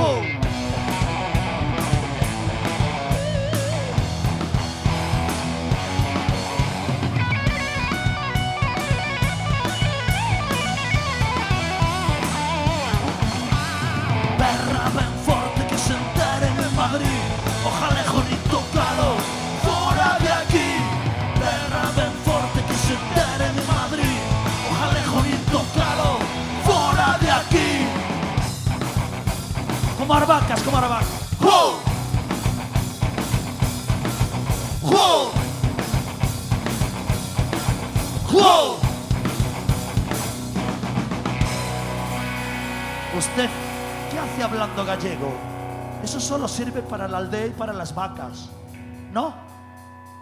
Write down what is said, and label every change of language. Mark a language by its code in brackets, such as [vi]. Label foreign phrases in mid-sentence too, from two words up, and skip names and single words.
[gl] Berra ben forte que se enteren en Madrid O galego nin tocalo Fora de aquí Berra ben forte que se enteren en Madrid O galego nin tocalo Fora de aquí Como as vacas, como as vacas. ¡Jo! ¡Jo! ¡Jo! [es] ¿Usted qué hace hablando gallego? Eso solo sirve para la aldea y para las vacas.